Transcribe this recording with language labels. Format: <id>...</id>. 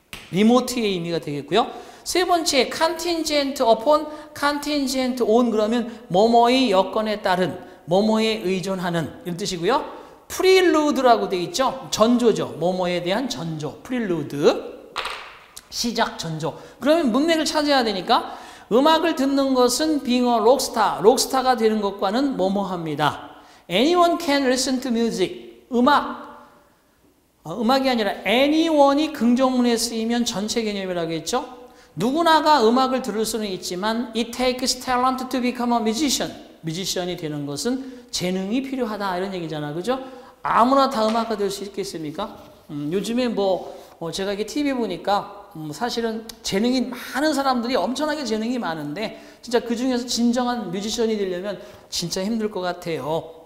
<ko>리모트의 의미가 되겠고요. 세 번째, contingent upon, contingent on 그러면 뭐뭐의 여건에 따른, 뭐뭐에 의존하는 이런 뜻이고요. prelude라고 되어 있죠. 전조죠. 뭐뭐에 대한 전조, prelude. 시작 전조. 그러면 문맥을 찾아야 되니까 음악을 듣는 것은</ko> <en>being a rockstar,</en> <ko>록스타가 되는 것과는 뭐뭐합니다.</ko> <en>Anyone can listen to music.</en> <ko>음악이 아니라 anyone이 긍정문에 쓰이면 전체 개념이라고 했죠. 누구나가 음악을 들을 수는 있지만</ko> <en>it takes talent to become a musician.</en> <ko>뮤지션이 되는 것은 재능이 필요하다 이런 얘기잖아. 그죠? 아무나 다 음악가 될 수 있겠습니까? 요즘에 제가 이게 TV 보니까 사실은 재능이 많은 사람들이 엄청나게 재능이 많은데 진짜 그 중에서 진정한 뮤지션이 되려면 진짜 힘들 것 같아요.</ko>